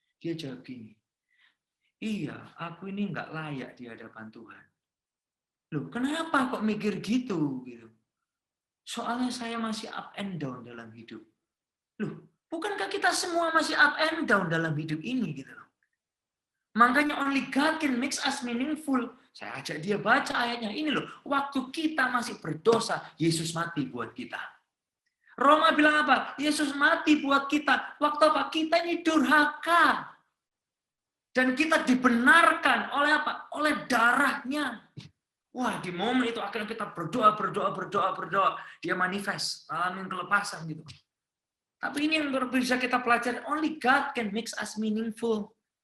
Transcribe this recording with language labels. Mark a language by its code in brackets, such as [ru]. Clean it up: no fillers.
[id] Dia jawab gini, iya, aku ini nggak layak di hadapan Tuhan. Loh, kenapa kok mikir gitu? Soalnya saya masih [en] up and down [id] dalam hidup. Loh, bukankah kita semua masih [en] up and down [id] dalam hidup ini gitu loh. Makanya [en] only God can make us meaningful. [id] Saya ajak dia baca ayatnya. Ini loh, waktu kita masih berdosa, Yesus mati buat kita. Roma bilang apa? Yesus mati buat kita. Waktu apa? Kita ini durhaka. Dan kita dibenarkan oleh apa? Oleh darahnya. Wah, di momen itu akhirnya kita berdoa. Dia manifest, alamin kelepasan gitu. Tapi ini yang bisa kita pelajari. [en] Only God can make us meaningful.